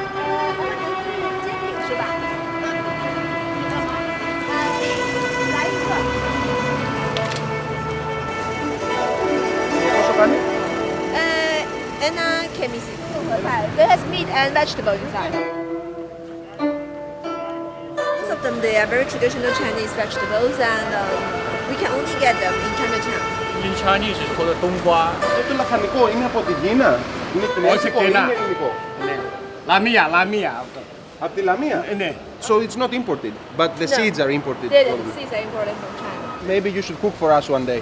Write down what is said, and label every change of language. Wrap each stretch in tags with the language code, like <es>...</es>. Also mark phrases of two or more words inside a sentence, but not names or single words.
<en>And kimchi. It has meat and vegetable inside. Most of them, they are very traditional Chinese vegetables, and we can only get them in Chinatown. In Chinese, it's called 冬瓜.</en> <el>Το λαχανικό είναι από τη Κίνα. Είναι κινέζικο ή είναι ελληνικό. Λαμία. Από τη Λαμία. Ναι.</el> <en>So it's not imported, but the seeds are imported. The seeds are imported from China. Maybe you should cook for us one day.</en>